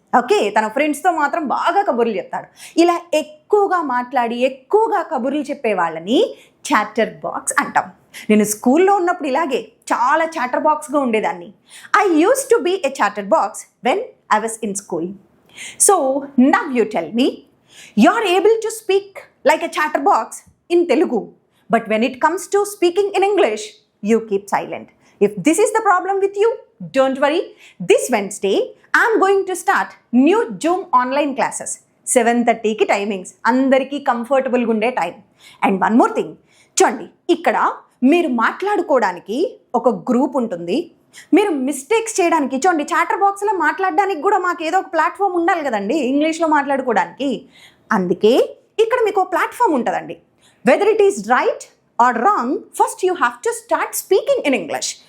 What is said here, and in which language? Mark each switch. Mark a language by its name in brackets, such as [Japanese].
[Telugu] Okay, తన ఫ్రెండ్స్తో మాత్రం బాగా కబుర్లు చెప్తాడు. ఇలా ఎక్కువగా మాట్లాడి ఎక్కువగా కబుర్లు చెప్పే వాళ్ళని చాటర్ బాక్స్ అంటాం. నేను స్కూల్లో ఉన్నప్పుడు ఇలాగే చాలా చాటర్ బాక్స్గా ఉండేదాన్ని. [English] I used to be a chatter box when I was in school. So now you tell me, you are able to speak like a chatterbox in Telugu, but when it comes to speaking in English, you keep silent. If this is the problem with you, don't worry. This Wednesday, I'm going to start new Zoom online classes. [Telugu] 7:30 కి timings, అందరికీ కంఫర్టబుల్గా ఉండే time. [English] and one more thing, [Telugu] చూడండి, ఇక్కడ మీరు మాట్లాడుకోవడానికి ఒక group ఉంటుంది. మీరు మిస్టేక్స్ చేయడానికి, చూడండి, చాటర్ బాక్స్లో మాట్లాడడానికి కూడా మాకు ఏదో ఒక ప్లాట్ఫామ్ ఉండాలి కదండి ఇంగ్లీష్లో మాట్లాడుకోవడానికి. అందుకే ఇక్కడ మీకు ప్లాట్ఫామ్ ఉంటుందండి. [English] Weather it is right or wrong, first you have to start speaking in English.